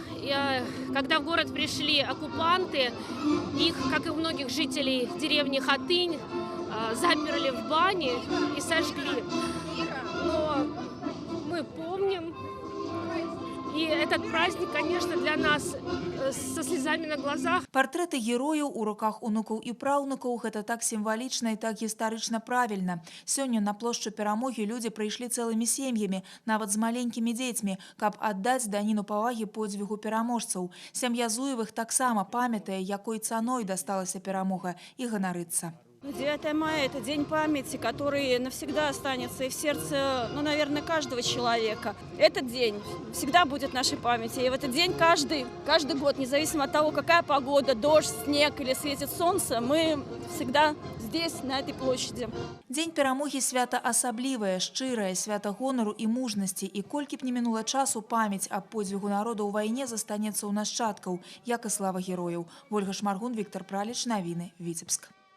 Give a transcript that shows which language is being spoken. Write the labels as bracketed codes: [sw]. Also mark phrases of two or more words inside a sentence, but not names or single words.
[ru] Когда в город пришли оккупанты, их, как и у многих жителей деревни Хатынь, заперли в бане и сожгли. Но мы помним. И этот праздник, конечно, для нас со слезами на глазах. [be] Партрэты герояў у руках унукаў і праўнукаў – гэта так сімвалічна і так гістарычна правільна. Сёння на плошчу Перамогі людзі прыйшлі цэлымі сем'ямі, нават з маленькімі дзецьмі, каб аддаць даніну павагі подзвігу пераможцаў. Сям'я Зуевых таксама памятае, якой цаной дасталася перамога, і ганарыцца. [ru] 9 мая – это день памяти, который навсегда останется и в сердце, наверное, каждого человека. Этот день всегда будет в нашей памяти. И в этот день каждый год, независимо от того, какая погода, дождь, снег или светит солнце, мы всегда здесь, на этой площади. [be] Дзень перамогі свята асаблівае, шчырае, свята гонару і мужнасці. І колькі б не мінула часу, памяць аб подзвігу народа ў вайне застанецца ў нашчадкаў, як і слава герояў. Ольга Шмаргун, Віктор Праліч, навіны, Віцебск.